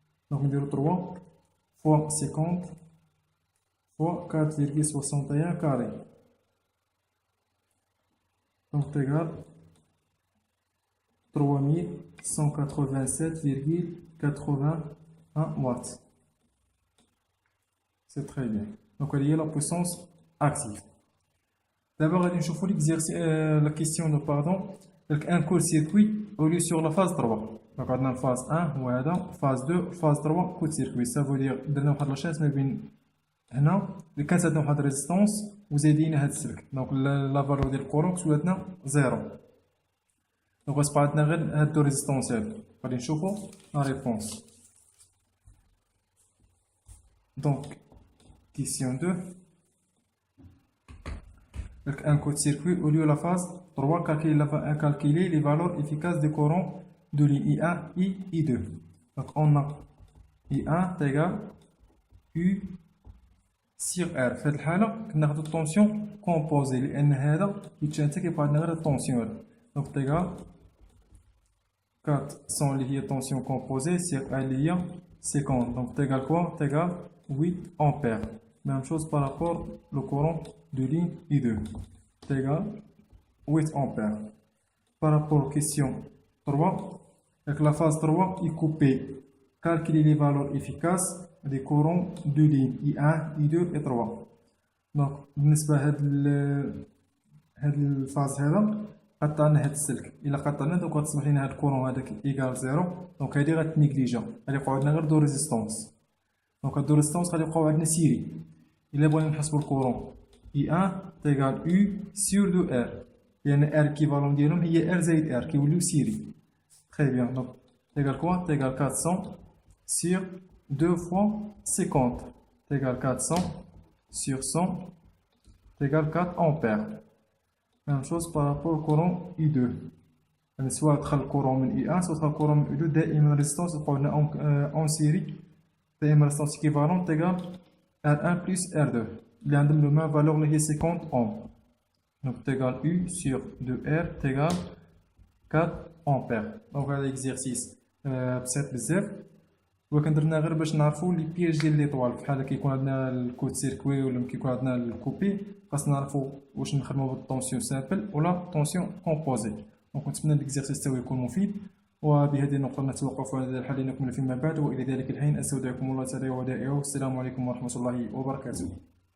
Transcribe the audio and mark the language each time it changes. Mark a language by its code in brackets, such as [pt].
[ar] دونك نديرو 3 فوا 50 فوا 4,61 carré. دونك تيغال 3187,81 watts. [fr] C'est très bien. Donc, il y a la puissance active. D'abord, on va voir la question de pardon. Un court-circuit au lieu sur la phase 3. Donc, on a la phase 1, phase 2, phase 3, court-circuit. Ça veut dire que nous avons la chance de [ar] هنا اللي كانت عندنا واحد ريزيستونس وزايدين هاد السلك. دونك لا فالور ديال الكورون سولاتنا زيرو. [fr] Donc, on va faire deux résistances. On va voir la réponse. Donc, question 2. Un court-circuit au lieu de la phase 3, calculer les valeurs efficaces des courants de ligne I1 et I2. Donc, on a I1 égale U sur R. [ar] في هذه الحالة كناخدو الطونسيون كومبوزي لأن هذا يتشانتا كيبقى عندنا غير الطونسيون. [fr] Donc, égale 400 [ar] اللي هي [fr] tension composée sur 1 اللي هي 50. Donc égale quoi? Égale 8 ampères. Même chose par rapport au courant de ligne I2. C'est égal 8 ampères. Par rapport à question 3, avec la phase 3 est coupée. Calculer les valeurs efficaces des courants de ligne I1, I2 et 3. [ar] Donc, بالنسبة هاد الفاز هذا قطعنا هاد السلك. إلا قطعنا دوك غتسمح لينا هاد الكورون هذاك إيكال زيرو. دونك هادي غتنيكليجا. غادي يبقاو عندنا غير دو ريزيستونس. دونك هاد دو ريزيستونس غادي يبقاو عندنا سيري. إلا بغينا نحسبو الكورون I1 تيغال U sur 2R. لأن R équivalent ديالهم هي R زائد R كيوليو سيري. [fr] Très bien. Donc, t'égale quoi? T'égale 400 sur 2 fois 50. T'égale 400 sur 100. T'égale 4 ampères. Même chose par rapport au courant I2. [ar] يعني soit دخل الكورون من I1 soit دخل الكورون من I2 دائما الريزيستونس تبقى لنا en série. دائما ريزيستونس équivalent تيغال R1 plus R2. اللي عندهم [fr] le même valeur [ar] اللي هي 50 ohms. Donc t'égale U sur 2R t'égale 4 ampères. Donc هذا exercice بسيط بزاف، ولكن درنا غير باش نعرفوا لي بياج ديال لي طوال. بحال كيكون عندنا الكود سيركوي ولا كيكون عندنا الكوبي، خاصنا نعرفوا واش نخدموا بالطونسيون سامبل ولا طونسيون كومبوزي. دونك نتمنى الاكزرسيس تاعو يكون مفيد، وبهذه النقطه نتوقف على هذا الحل لنكمل فيما بعد. والى ذلك الحين استودعكم الله تعالى ودائعه. السلام عليكم ورحمه الله وبركاته.